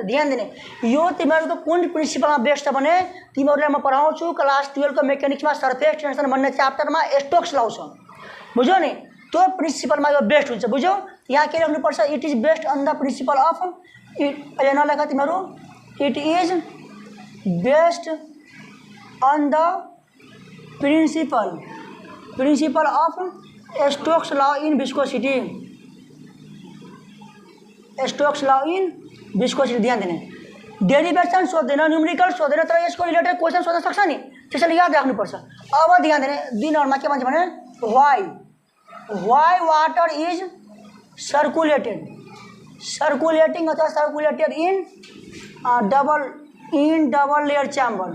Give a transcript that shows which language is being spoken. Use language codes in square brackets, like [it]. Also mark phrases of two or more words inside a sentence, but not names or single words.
[ne] ध्यान दिने, यो तिमीहरूको कुन प्रिन्सिपलमा बेस्ड छ भने तिमीहरूलाई म पढाउँछु क्लास 12 को मेकानिक्समा [en] surface tension [ne] भन्ने च्याप्टरमा स्टोक्स लौ छ, बुझ्यौ नि, त्यो प्रिन्सिपलमा यो बेस्ट हुन्छ, बुझ्यौ। यहाँ के लेख्नुपर्छ, [en] It is based on the principle of, [ne] अहिले नलेख तिमीहरू, [en] it is based on the principle of Stokes law in viscosity, Stokes law in viscosity. [ne] ध्यान दिने, डेरिभेसन सोध्दैन, न्युमेरिकल सोध्दैन, तर यसको [en] related question [ne] सोध्न सक्छ नि, त्यसैले याद राख्नुपर्छ। अब ध्यान दिने, 2 नम्बरमा के भन्छ भने [en] why water is circulating अथवा circulated in double layer chamber.